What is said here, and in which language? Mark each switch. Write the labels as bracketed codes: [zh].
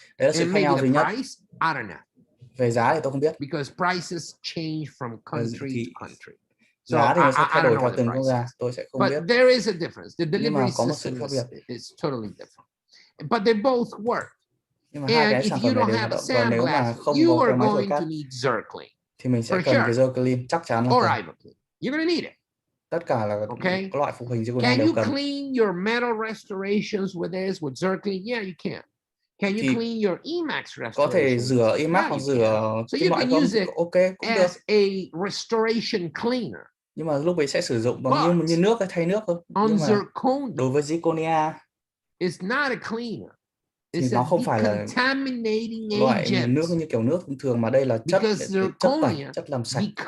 [vi] Đấy là sự khác nhau duy nhất. Về giá thì tôi không biết. [en] Because prices change from country to country. [vi] Giá thì nó sẽ thay đổi theo từng quốc gia, tôi sẽ không biết. [en] But there is a difference. The delivery system is totally different. But they both work. And if you don't have a sandblast, you are going to need Zirclean. [vi] Thì mình sẽ cần cái Zirclean, chắc chắn là cần. [en] You're gonna need it. [vi] Tất cả là okay. Có loại phụ hình zirconia đều cần. [en] Can you clean your metal restorations with this, with Zirclean? Yeah, you can. Can you clean your Emax restorations? [vi] Có thể rửa Emax hoặc rửa kim loại không? Ok, cũng được. [en] As a restoration cleaner. [vi] Nhưng mà lúc ấy sẽ sử dụng bằng như nước hay thay nước thôi. [en] On zirconia, [vi] đối với zirconia, [en] it's not a cleaner. [vi] Thì nó không phải là loại nước như kiểu nước thông thường, mà đây là chất tẩy, chất làm sạch.